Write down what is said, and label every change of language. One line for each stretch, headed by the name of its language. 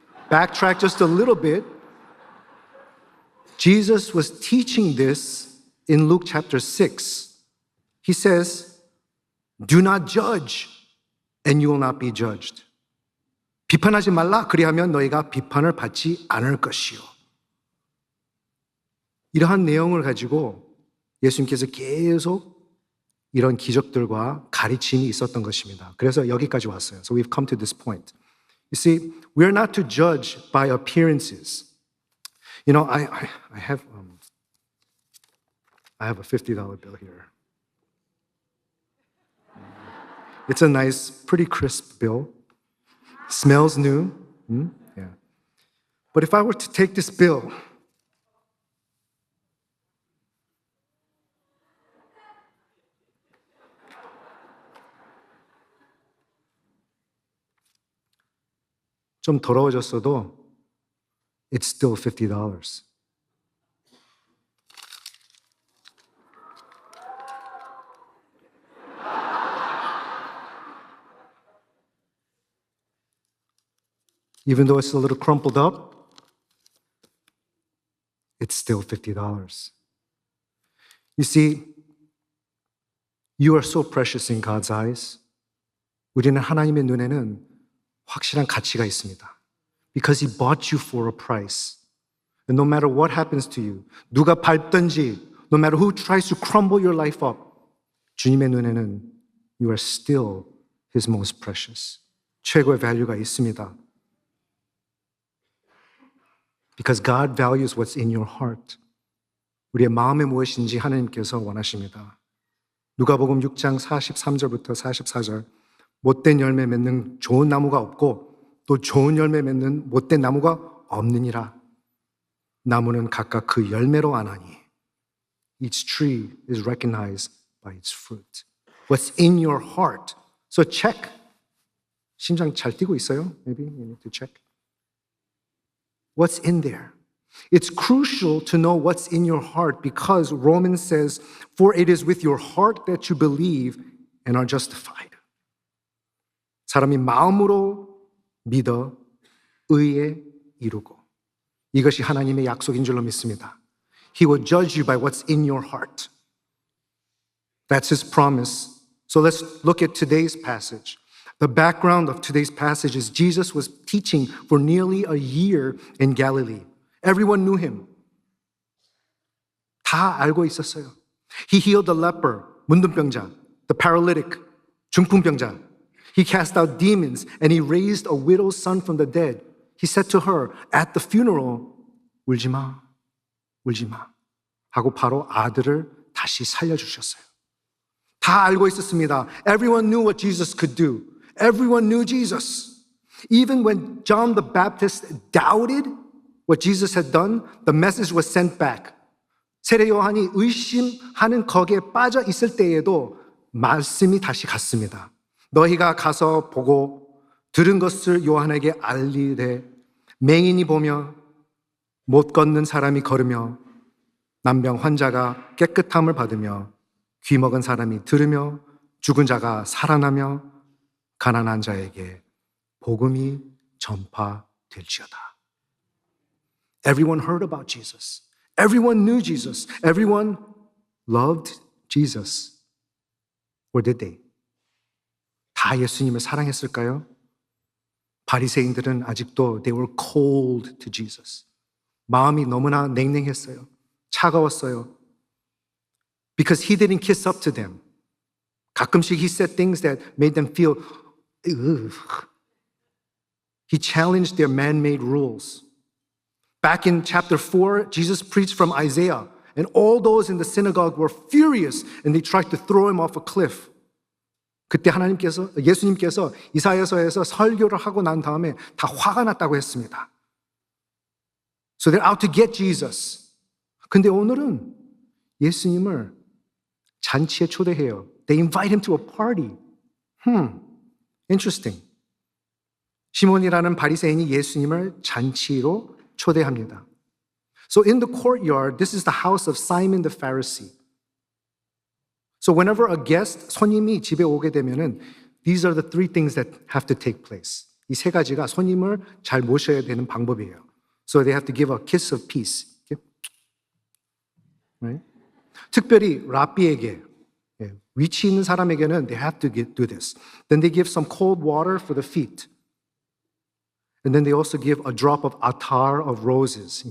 English: Backtrack just a little bit. Jesus was teaching this in Luke chapter 6. He says, do not judge and you will not be judged.
Korean: 비판하지 말라. 그리하면 너희가 비판을 받지 않을 것이요. 이러한 내용을 가지고 예수님께서 계속 이런 기적들과 가르침이 있었던 것입니다. 그래서 여기까지 왔어요.
English: So we've come to this point. You see, we're not to judge by appearances. You know, I have a $50 bill here. It's a nice, pretty crisp bill. Smells new. Yeah. But if I were to take this bill,
Korean: 좀 더러워졌어도
English: it's still $50. Even though it's a little crumpled up, it's still $50. You see, you are so precious in God's eyes.
Korean: 우리는 하나님의 눈에는 확실한 가치가 있습니다.
English: Because He bought you for a price. And no matter what happens to you,
Korean: 누가 밟든지,
English: no matter who tries to crumble your life up,
Korean: 주님의 눈에는
English: you are still His most precious.
Korean: 최고의 value가 있습니다.
English: Because God values what's in your heart.
Korean: 우리의 마음에 무엇인지 하나님께서 원하십니다. 누가복음 6장 43절부터 44절. 못된 열매 맺는 좋은 나무가 없고 또 좋은 열매 맺는 못된 나무가 없느니라. 나무는 각각 그 열매로 아나니.
English: Each tree is recognized by its fruit. What's in your heart? So check.
Korean: 심장 잘 뛰고 있어요?
English: Maybe you need to check. What's in there? It's crucial to know what's in your heart because Romans says, for it is with your heart that you believe and are justified.
Korean: 사람이 마음으로 믿어 의에 이루고 이것이 하나님의 약속인 줄로 믿습니다.
English: He will judge you by what's in your heart. That's His promise. So let's look at today's passage. The background of today's passage is Jesus was teaching for nearly a year in Galilee. Everyone knew Him.
Korean: 다 알고 있었어요.
English: He healed the leper,
Korean: 문둥병자,
English: the paralytic,
Korean: 중풍병자.
English: He cast out demons and He raised a widow's son from the dead. He said to her at the funeral,
Korean: 울지 마, 울지 마. 하고 바로 아들을 다시 살려주셨어요. 다 알고 있었습니다.
English: Everyone knew what Jesus could do. Everyone knew Jesus. Even when John the Baptist doubted what Jesus had done, the message was sent back.
Korean: 세례 요한이 의심하는 거기에 빠져 있을 때에도 말씀이 다시 갔습니다. 너희가 가서 보고 들은 것을 요한에게 알리되 맹인이 보며 못 걷는 사람이 걸으며 난병 환자가 깨끗함을 받으며 귀 먹은 사람이 들으며 죽은 자가 살아나며 가난한 자에게 복음이 전파될지어다.
English: Everyone heard about Jesus. Everyone knew Jesus. Everyone loved Jesus. Or did they?
Korean: 다 예수님을 사랑했을까요? 바리새인들은 아직도
English: they were cold to Jesus.
Korean: 마음이 너무나 냉랭했어요. 차가웠어요.
English: Because he didn't kiss up to them.
Korean: 가끔씩
English: he said things that made them feel, ugh. He challenged their man-made rules. Back in chapter 4, Jesus preached from Isaiah, and all those in the synagogue were furious, and they tried to throw him off a cliff.
Korean: 그때 예수님께서 이사야서에서 설교를 하고 난 다음에 다 화가 났다고 했습니다.
English: So they're out to get Jesus.
Korean: 근데 오늘은 예수님을 잔치에 초대해요.
English: They invite him to a party. Interesting.
Korean: 시몬이라는 바리새인이 예수님을 잔치로 초대합니다.
English: So in the courtyard, this is the house of Simon the Pharisee. So whenever a guest,
Korean: 손님이 집에 오게 되면은
English: these are the three things that have to take place.
Korean: 이 세 가지가 손님을 잘 모셔야 되는 방법이에요.
English: So they have to give a kiss of peace. Right?
Korean: 특별히 랍비에게 위치 있는 사람에게는
English: they have to do this. Then they give some cold water for the feet. And then they also give a drop of attar of roses.